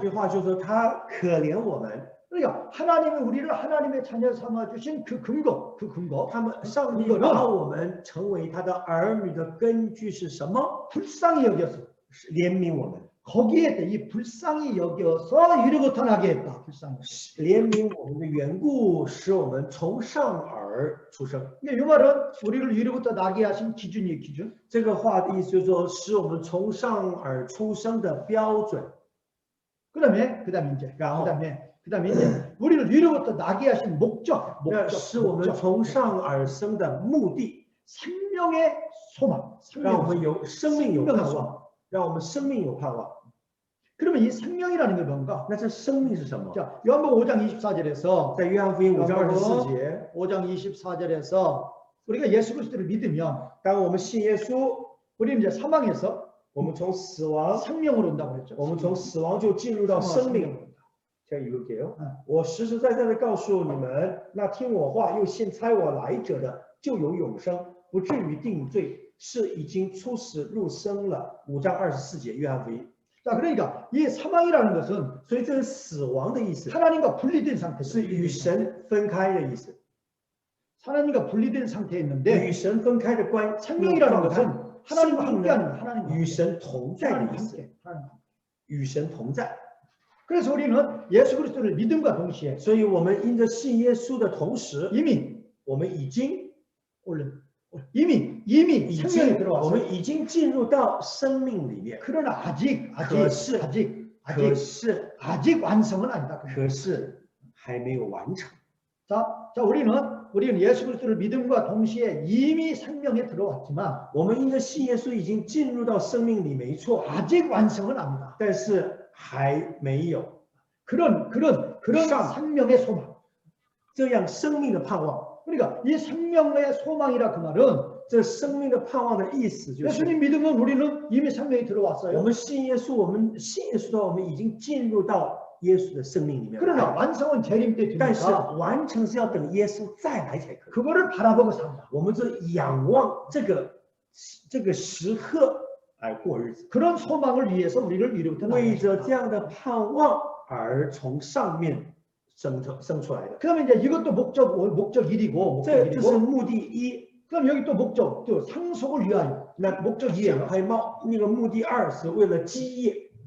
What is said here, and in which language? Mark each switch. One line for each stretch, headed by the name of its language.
Chinese: 句话就是说，他可怜我们。
Korean: 그러니까 하나님이 우리를 하나님의 자녀 삼아 주신 그 근거.
Chinese: 他们上帝把我们成为他的儿女的根据是什么？
Korean: 불쌍히 여겼어.
Chinese: 是怜悯我们，
Korean: 거기에 이 불쌍히 여겨서 위로부터 나게 했다. 불쌍히.
Chinese: 怜悯我们的缘故，使我们从上而出生。
Korean: 이 말은 우리를 위로부터 나게 하신 기준이에요. 기준.
Chinese: 这个话的意思就是说，使我们从上而出生的标准。
Korean: 그다음에 이제 그다음에 이제 우리를 위로부터 나게 하신 목적.
Chinese: 那使我们从上而生的目的，
Korean: 생명의 소망.
Chinese: 让我们有生命有盼
Korean: 생명의
Chinese: 望
Korean: 소망. ，
Chinese: 让我们生命有盼望。
Korean: 그러면 이 생명이라는 게 뭔가?
Chinese: 那这生命是什么？
Korean: 자, 요한복음 5장 24절에서
Chinese: 在约翰福音5章24节，
Korean: 5장 24절에서 우리가 예수 그리스도를 믿으면
Chinese: 当我们信耶稣，
Korean: 우리는 이제 사망에서
Chinese: 我们从死亡，
Korean: 생명으로 온다고 그랬죠.
Chinese: 我们从死亡就进入到生命。这样
Korean: 읽을게요。
Chinese: 我实实在在的告诉你们，那听我话又信差我来者的，就有永生，不至于定罪，是已经出死入生了。 5章24节，约翰福音。
Korean: 자, 그러니까 이 사망이라는 것은
Chinese: 所以这个死亡的意思
Korean: 하나님과 분리된 상태.
Chinese: 是与神分开的意思，
Korean: 하나님과 분리된 상태에
Chinese: 与
Korean: 있는데
Chinese: 神分开的关
Korean: 생명이라는
Chinese: 状态
Korean: 것은 하나님과 함께하는 거예요. 하나님과
Chinese: 与神同在的
Korean: 하나님과
Chinese: 意思，
Korean: 함께. 하나님과 함께.
Chinese: 与神同在。
Korean: 그래서 우리는 예수 그리스도를 믿음과 동시에
Chinese: 所以我们因着信耶稣的同时，
Korean: 이미
Chinese: 我们已经
Korean: 이미
Chinese: 已
Korean: 생명이
Chinese: 经我
Korean: 들어왔어요.
Chinese: 们已经进入到生命里面，
Korean: 그러나 아직
Chinese: 可是
Korean: 완성은 아니다.
Chinese: 可是还没有完成。
Korean: 자, 우리는 예수 그리스도를 믿음과 동시에 이미 생명에 들어왔지만
Chinese: 我们因着信耶稣已经进入到生命里，没错，
Korean: 아직 완성은 아니다.
Chinese: 但是还没有
Korean: 그런 생명의 소망.
Chinese: 这样生命的盼望。
Korean: 그러니까 이 생명의 소망이라 그 말은
Chinese: 这生命的盼望的意思就是，
Korean: 예수님 믿으면 우리는 이미 생명이
Chinese: 我
Korean: 들어왔어요.
Chinese: 们信耶稣，我们信耶稣的话，我们已经进入到耶稣的生命里面
Korean: 그러나
Chinese: 来。
Korean: 완성은 재림 때
Chinese: 但是
Korean: 됩니다.
Chinese: 完成是要等耶稣再来才可以。
Korean: 그거를 바라보고 산다.
Chinese: 我们这仰望这个时刻来过日子，
Korean: 그런 소망을 위해서 우리를 위로부터
Chinese: 为着
Korean: 나가야
Chinese: 这样的盼望而从上面生出来的。
Korean: 그러면 이제 이것도 목적 1이고
Chinese: 这是目的一。
Korean: 그럼 여기 또 목적 또 상속을 위하여
Chinese: 那
Korean: 목적
Chinese: 讲
Korean: 2예요.
Chinese: 还冒那个目的二是为了基业，